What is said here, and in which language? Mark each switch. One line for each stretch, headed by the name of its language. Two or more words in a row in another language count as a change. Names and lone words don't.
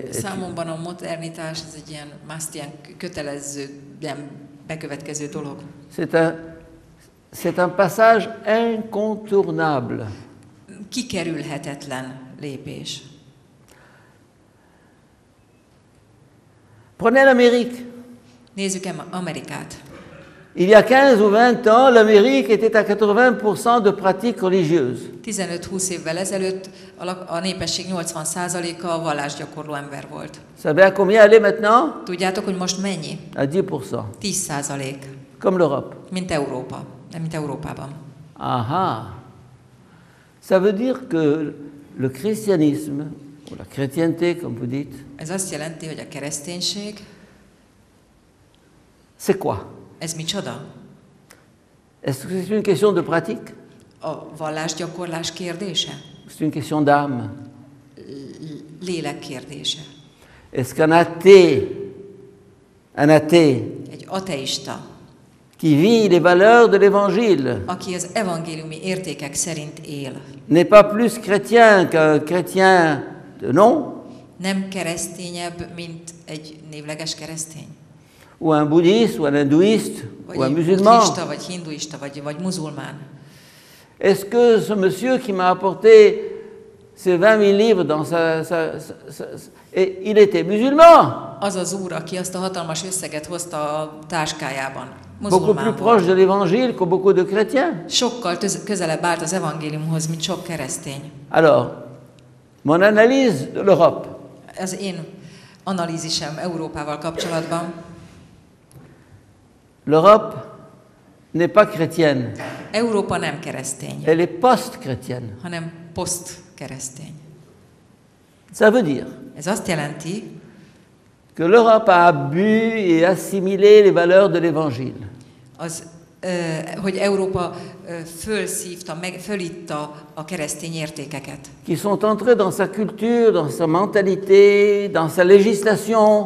Hungarian: számomban a modernitás, ez egy ilyen must, ilyen kötelező, ilyen bekövetkező dolog.
French: C'est un passage incontournable.
Hungarian: Kikerülhetetlen lépés.
French: Prenez l'Amérique.
Hungarian: Nézzük Amerikát.
French: Il y a 15 ou 20 ans, l'Amérique était à 80% de pratiques religieuses.
Hungarian: 15-20 évvel ezelőtt a népesség 80%-a vallásgyakorló ember volt.
French: Vous savez à combien elle est maintenant?
Hungarian: Tudjátok, hogy most mennyi?
French: À 10%.
Hungarian: 10%.
French: Comme l'Europe.
Hungarian: Mint Európa. Nem, mint Európában. Ah.
French: Ça veut dire que le christianisme, ou la chrétienté, comme vous dites,
Hungarian: Ez azt jelenti, hogy a kereszténység,
French: c'est quoi?
Hungarian: ez micsoda?
French: Est-ce que c'est une question de pratique?
Hungarian: A vallásgyakorlás kérdése?
French: C'est une question d'âme?
Hungarian: Lélek kérdése.
French: Est-ce qu'un athée
Hungarian: Egy ateista,
French: qui vit les valeurs de l'Évangile
Hungarian: aki az evangéliumi értékek szerint él,
French: n'est pas plus chrétien qu'un chrétien de nom,
Hungarian: nem keresztényebb, mint egy névleges keresztény?
French: ou un bouddhiste, ou un hindouiste,
Hungarian: Vagy
French: ou un
Hungarian: egy
French: musulman?
Hungarian: buddhista, vagy hinduista, vagy muzulmán?
French: Est-ce que ce monsieur qui m'a apporté ces 20 000 livres dans et il était musulman,
Hungarian: Az az úr, aki azt a hatalmas összeget hozta a táskájában,
French: beaucoup plus
Hungarian: muzulmán
French: proche
Hungarian: volt.
French: de l'Évangile que beaucoup de chrétiens.
Hungarian: Sokkal közelebb állt az evangéliumhoz, mint sok keresztény.
French: Alors, mon analyse de l'Europe,
Hungarian: Ez én analízisem Európával kapcsolatban.
French: l'Europe n'est pas chrétienne,
Hungarian: Európa nem keresztény,
French: elle est post-chrétienne.
Hungarian: hanem poszt-keresztény.
French: Ça veut dire
Hungarian: Ez azt jelenti,
French: que l'Europe a bu et assimilé les valeurs de l'Évangile.
Hungarian: hogy Európa fölszívta, fölitta a keresztény értékeket,
French: Qui sont entrés dans sa culture, dans sa mentalité, dans sa législation.